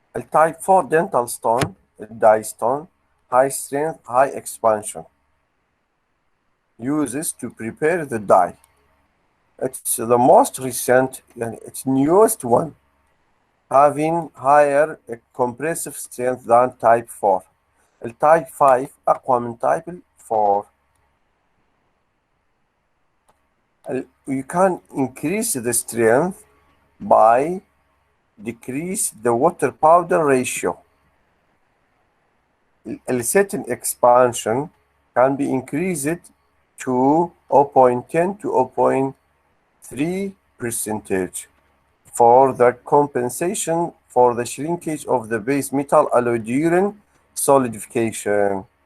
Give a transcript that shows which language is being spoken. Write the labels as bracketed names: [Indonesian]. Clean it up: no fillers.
[English] Type 4 dental stone, Dyestone, high strength, high expansion, uses to prepare the die. It's the most recent, it's newest one, having higher compressive strength than type 4. [Arabic] التايب 5 أقوى من type 4. [English] You can increase the strength by decrease the water powder ratio. A certain expansion can be increased to 0.10 to 0.3 percentage for the compensation for the shrinkage of the base metal alloy during solidification.